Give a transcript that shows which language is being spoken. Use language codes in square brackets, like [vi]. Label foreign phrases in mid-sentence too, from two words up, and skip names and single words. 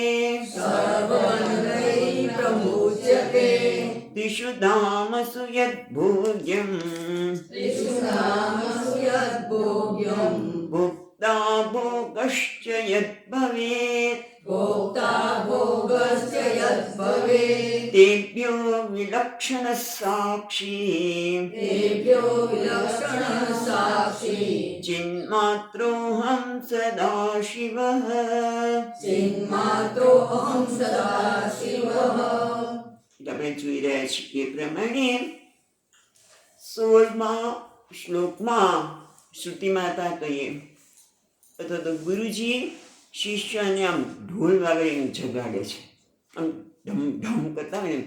[sa] दिशु धामसु यद्भोग्यम् भोक्ता भोगश्च यद्भवेत् तेभ्यो विलक्षणः साक्षी चिन्मात्रोऽहं सदाशिवः [gu] આપણે જોઈ રહ્યા છીએ એ પ્રમાણે 16મા શ્લોકમાં શ્રુતિ માતા કહીએ અથવા તો ગુરુજી શિષ્યને આમ ઢોલ વાગડીને જગાડે છે, આમ ઢમ ઢમ કરતા હોય ને.